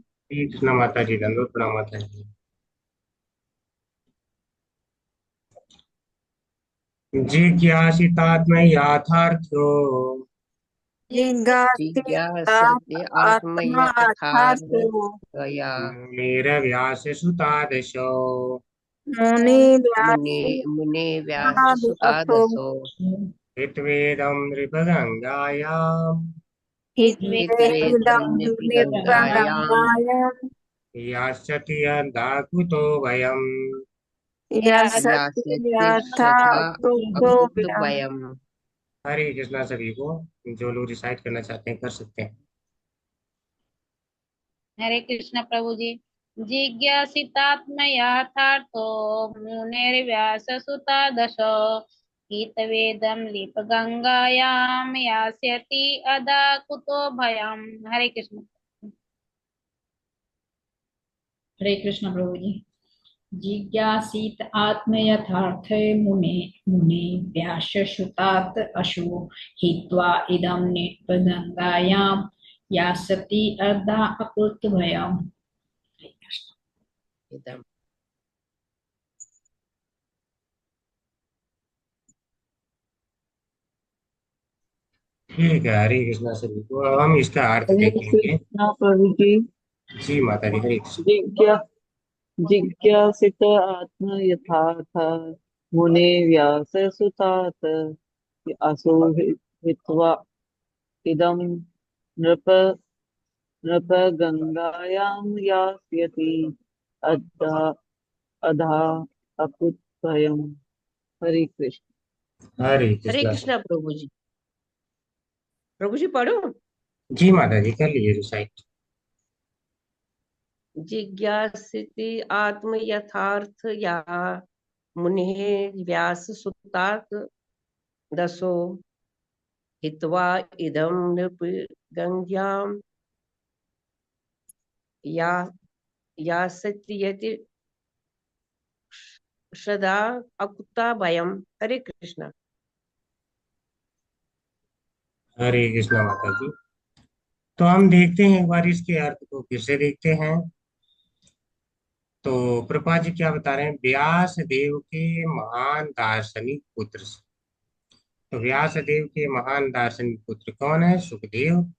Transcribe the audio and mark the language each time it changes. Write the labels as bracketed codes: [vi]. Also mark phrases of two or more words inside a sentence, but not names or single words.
[hi] श्री कृष्णा माता जी दंडवत प्रणाम माता जी। [sa] जिज्ञासितात्म याथार्थ्यो जिज्ञासिता जिज्ञासते आत्मा आत्मयथार्थ अर्थातो [hi] गया [sa] मुनिर्व्यास सुतादशो मुनि मुनि व्यासो मुने व्यास सुतादसो हित्वेदं नृपगंगायां हितवेदं हित्वेदं निगंगायां नित्यगंगाय यास्यति यदा कुतो भयम्। यासति यास्यति यथा शथा कुतोभ्यम्। अकुतभयम्। [hi] हरे कृष्णा सभी को। जो लोग रिसाइट करना चाहते हैं कर सकते हैं। हरे कृष्ण प्रभु जी। [sa] जिज्ञासितात्मयाथार्थो मुनिर्व्याससुता दशो गीतवेदं लिपगंगायां यास्यति अदा कुतो भयम्। [hi] हरे कृष्ण। हरे कृष्ण प्रभु जी। [sa] जिज्ञासीत आत्म यथार्थे मुने मुने व्यासश्रुतात् अशु हित्वा इदं निपगंगायां यासति अर्धा अकृत भयम्। [hi] हरे कृष्ण। [sa] इदम् [hi] ठीक है। हरे कृष्णा सभी को। अब हम इसका अर्थ हरे देखेंगे। कृष्ण प्रभु जी। जी माता जी हरे कृष्ण। [sa] जिज्ञा जिज्ञासित आत्म यथार्थ मुने व्यास सुतात असो हित्वा इदं नृप नृप गंगायां यास्यति अधा अधा अकुतभयम्। [hi] हरे कृष्ण। हरे हरे कृष्णा सभी। कृष्णा प्रभु जी पढ़ो। जी माता जी कर लीजिए रिसाइट। [sa] जिज्ञासिति आत्म यथार्थ या मुने व्यास सुतात दसो हित्वा इदं नृपगंगायां या यास्यति सदा अकुता भयम्। [hi] हरे कृष्णा। हरे कृष्णा माता जी। तो हम देखते हैं एक बार इसके अर्थ को फिर से देखते हैं। तो प्रभा जी क्या बता रहे हैं। व्यास देव के महान दार्शनिक पुत्र से। तो व्यास देव के महान दार्शनिक पुत्र कौन है।